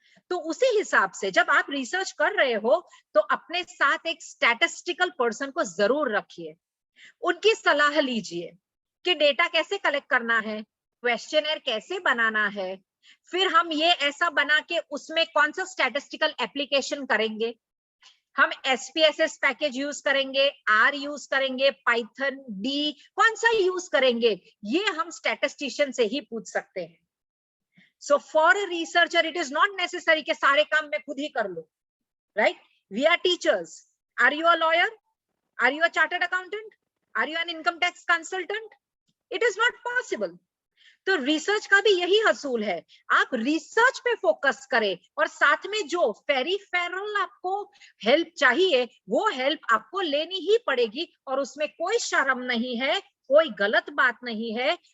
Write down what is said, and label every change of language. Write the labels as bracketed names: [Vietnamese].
[Hindi] तो उसी हिसाब से जब आप रिसर्च कर रहे हो तो अपने साथ एक स्टैटिस्टिकल पर्सन को जरूर रखिए, उनकी सलाह लीजिए कि डेटा कैसे कलेक्ट करना है, क्वेश्चनर कैसे बनाना है, फिर हम ये ऐसा बना के उसमें कौन सा स्टैटिस्टिकल एप्लीकेशन करेंगे, हम SPSS पैकेज यूज करेंगे, R यूज करेंगे, पाइथन, D कौन सा यूज करेंगे, ये हम स्टैटिस्टिशियन से ही पूछ सकते हैं। [English] so for a researcher it is not necessary [Hindi] कि सारे काम मैं खुद ही कर लूं, [English] Right? We are teachers. Are you a lawyer? Are you a chartered accountant? Are you an income tax consultant? It is not possible. [Hindi] तो research का भी यही हसूल है, आप रिसर्च पे फोकस करें और साथ में जो पेरिफेरल आपको हेल्प चाहिए वो हेल्प आपको लेनी ही पड़ेगी, और उसमें कोई शर्म नहीं है, कोई गलत बात नहीं है।